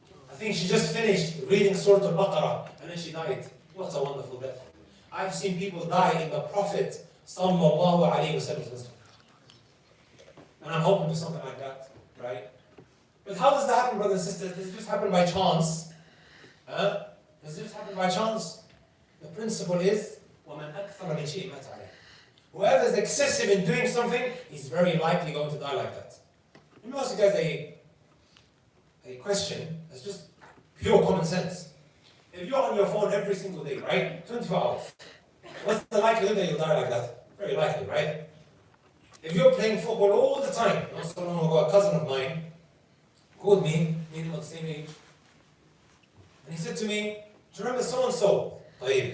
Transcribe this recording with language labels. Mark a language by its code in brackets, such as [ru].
[en] I think she just finished reading Surah Al-Baqarah and then she died. What a wonderful death. I've seen people die in the Prophet Sallallahu Alaihi Wasallam. And I'm hoping for something like that, right? But how does that happen, brothers and sisters? Does it just happen by chance? Does it just happen by chance? [ar] The principle is, وَمَنْ أَكْثَرَ مِنْ شَيْءٍ مَاتَ عَلَيْهِ. [en] Whoever is excessive in doing something, he's very likely going to die like that. Let me ask you guys a question that's just pure common sense. If you're on your phone every single day, right? 24 hours, What's the likelihood that you'll die like that? Very likely, right? If you're playing football all the time, not so long ago, a cousin of mine called me, meaning about the same age, and he said to me, do you remember so-and-so? Tayyib.